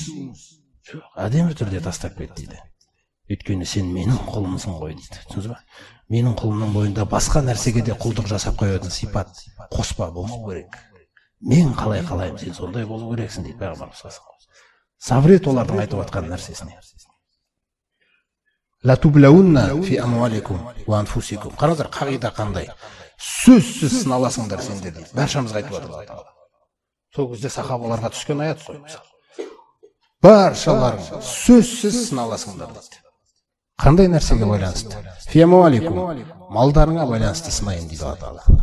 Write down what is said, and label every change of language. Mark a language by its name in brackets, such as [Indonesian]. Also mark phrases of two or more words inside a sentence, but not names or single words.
[Kazakh] Әдемі түрде тастап кет дейді. Өйткені сен менің құлымсың ғой дейді. Түсіндіңіз ба? Менің құлымның бойында басқа нәрсеге де құлдық жасап қоятын сипат қоспа болмау керек. Мен қалай қалаймын, сен сондай болу керексің дейді пайғамбарымыз. Сабыр ет олардың айтып жатқан нәрсесіне. [Arabic] لتبلون في أموالكم وأنفسكم. [Kazakh] Қараңыздар, қағида қандай? Сөзсіз сыналасыңдар сендер дейді. Баршамызға айтып жатыр Алла Тағала. Сол кезде сахабаларға түскен аят қой. Баршаларың сөзсіз сыналасыңдар дейді. Қандай нәрсеге байланысты? [Arabic] في أموالكم, [Kazakh] малдарыңа байланысты сынайын дейді Алла Тағала.